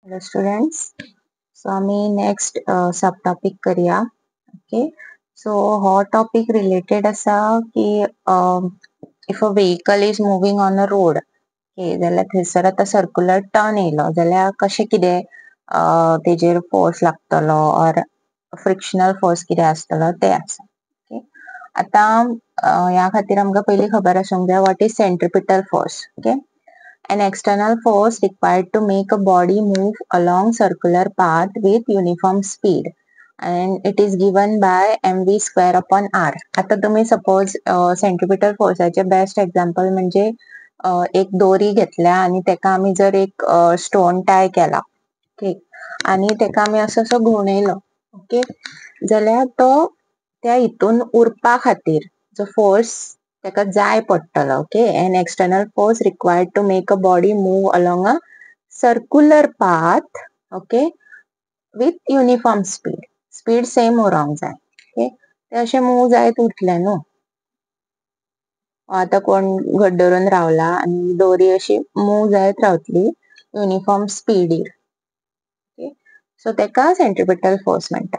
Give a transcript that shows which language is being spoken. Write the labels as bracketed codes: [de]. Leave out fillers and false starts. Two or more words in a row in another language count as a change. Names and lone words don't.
[en] Hello students. So आम्ही next subtopic करूया. Okay. So हो topic related [kok] असा की [en] if a vehicle is moving on a road, [kok] okay, जाल्यार थंयसर आता [en] circular turn [kok] येयलो जाल्यार कशें कितें तेजेर force लागतलो [en] or frictional force [kok] कितें आसतलो तें आसा. Okay. आता ह्या खातीर आमकां पयलीं खबर आसूंक जाय [en] what is centripetal force. [kok] Okay. [en] An external force required to make a body move along circular path with uniform speed and it is given by mv square upon r. [kok] आता तुम्ही [en] suppose centripetal [kok] फोर्साचे [en] best example [kok] म्हणजे एक दोरी घेतल्या आणि तेका आम्ही जर एक [en] stone tie [kok] केला ओके आणि तेका आम्ही असो असो घुवणयलो ओके जाल्यार तो त्या हितून उरपा खातीर जो फोर्स तेका जाय पडटलो ओके [en] an external force required to make a body move along a circular path okay with uniform speed [kok] सेम उरोंक जाय ओके ते अशें मूव जायत उरतले न्हू आता कोण घट धरून रावला आणि दोरी अशी मूव जायत रावतली युनिफॉर्म स्पीडीर [en] okay so [kok] तेका [en] centripetal force [kok] म्हणटा.